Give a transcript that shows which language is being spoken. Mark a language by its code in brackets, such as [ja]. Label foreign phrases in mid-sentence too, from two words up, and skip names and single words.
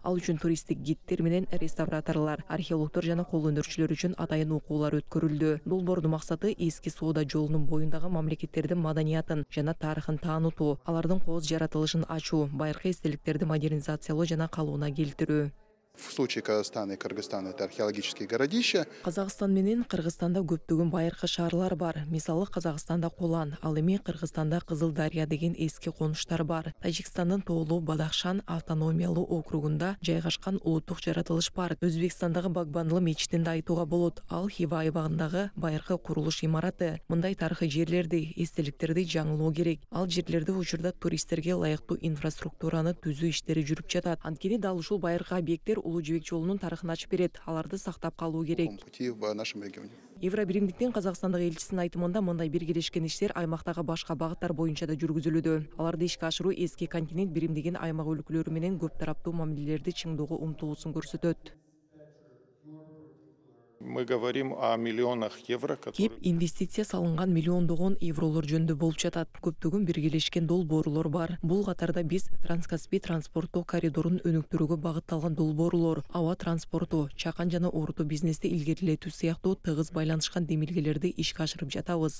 [ky] Ал үчүн туристтик гидтер менен реставраторлор, археологдор жана кол өнөрчүлөр үчүн атайын окуулар өткөрүлдү. Долбоордун максаты эски соода жолунун боюндагы мамлекеттердин маданиятын жана тарыхын таанытуу, алардын кооз жаратылышын ачуу, байыркы эстеликтерди модернизациялоо жана калыбына келтирүү. [ru] В случае Казахстана и Кыргызстана это археологические городища. [ky] Казакстан менен Кыргызстанда көптөгөн байыркы шаарлар бар. Мисалы Казакстанда Колан, ал эми Кыргызстанда Кызыл Дарья деген эски конуштар бар. Тажикстандын Тоолу Бадахшан автономиялуу округунда жайгашкан улуттук жаратылыш бар. Өзбекстандагы Багбанлы мечитинде айтууга болот. Ал Хива айбагындагы байыркы курулуш имараты. Мындай тарыхый жерлерди, эстеликтерди жаңылоо керек. Ал жерлерде учурда туристтерге ылайыктуу инфраструктураны түзүү иштери жүрүп жатат. Анткени дал ушул байыркы объекттер улуу жибек жолунун тарыхын ачып берет. Аларды сактап калуу керек. [ru] Пути в нашем регионе. [ky] Евробиримдиктин Казакстандагы элчисинин айтымында мындай биргелешкен иштер аймактагы башка багыттар боюнча да жүргүзүлүүдө. Аларды ишке ашыруу эски континент биримдигин аймак өлкөлөрү менен көп тараптуу мамилелерди чыңдоого умтулуусун көрсөтөт. [ru] Мы говорим о миллионах евро, [ky] Кеп инвестиция салынган миллиондогон евролор жөнүндө болуп жатат. Көптөгөн биргелешкен долбоорлор бар. Бул катарда биз Транскаспий транспорттоо коридорун өнүктүрүүгө багытталган долбоорлор, аба транспорту, чакан жана орто бизнести илгерилетүү сыяктуу тыгыз байланышкан демилгелерди ишке ашырып жатабыз.